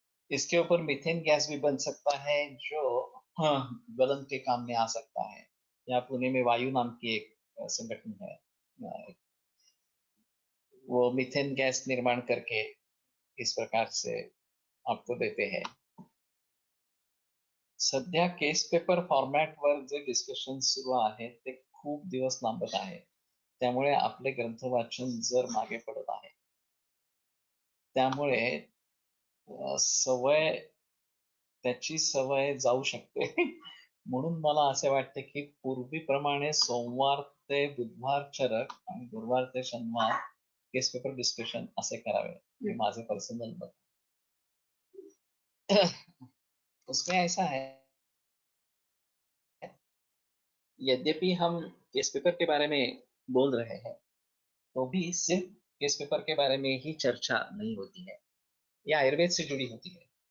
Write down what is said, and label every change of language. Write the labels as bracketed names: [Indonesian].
[Hindi] इसके ऊपर methane gas भी बन सकता है, जो हाँ, गलन के काम में आ सकता है। यहाँ पुणे में वायु नाम की एक संगठन है, वो मीथेन गैस निर्माण करके इस प्रकार से आपको देते हैं। [Marathi] सध्या केस पेपर फॉर्मॅटवर जे डिस्कशन सुरू आहे ते खूप दिवस लांबत आहे, त्यामुळे आपले ग्रंथ वाचन जर मागे पडत आहे, त्यामुळे सवय, त्याची सवय जाऊ शकते। म्हणून मला असे वाटते की पूर्वीप्रमाणे सोमवार ते बुधवार चरक आणि गुरुवार ते शनिवार केस पेपर डिस्कशन असे करावे, हे माझे पर्सनल मत। [Hindi] उसमें ऐसा है, यद्यपि हम केस पेपर के बारे में बोल रहे हैं तो भी सिर्फ केस पेपर के बारे में ही चर्चा नहीं होती है, यह आयुर्वेद से जुड़ी होती है।